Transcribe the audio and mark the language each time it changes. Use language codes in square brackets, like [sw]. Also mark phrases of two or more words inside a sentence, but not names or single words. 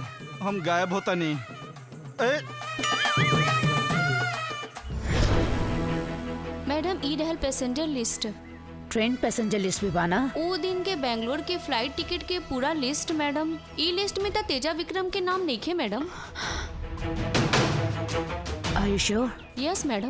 [bho] हम गायब होता नहीं। मैडम ई रहल [en] passenger list. train passenger list [bho] भी बाना? ओ दिन के बेंगलोर के [en] flight ticket [bho] के पूरा लिस्ट मैडम। ई लिस्ट में तो तेजा विक्रम के नाम नहीं है मैडम। [en] are you sure? yes madam.